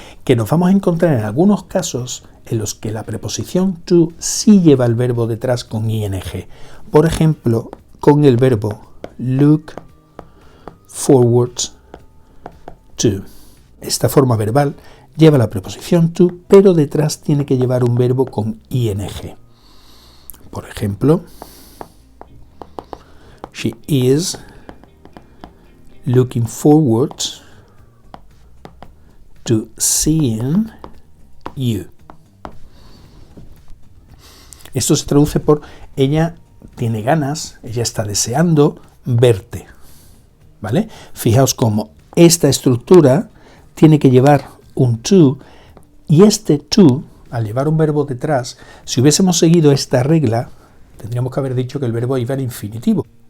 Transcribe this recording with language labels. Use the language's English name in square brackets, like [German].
[Spanish] Que nos vamos a encontrar en algunos casos en los que la preposición to sí lleva el verbo detrás con ing. Por ejemplo, con el verbo look forward to. Esta forma verbal lleva la preposición to, pero detrás tiene que llevar un verbo con ing. Por ejemplo, [English] she is looking forward to seeing you. [Spanish] Esto se traduce por ella tiene ganas, ella está deseando verte, ¿vale? Fijaos cómo esta estructura tiene que llevar un to y este to, al llevar un verbo detrás, si hubiésemos seguido esta regla, tendríamos que haber dicho que el verbo iba en infinitivo.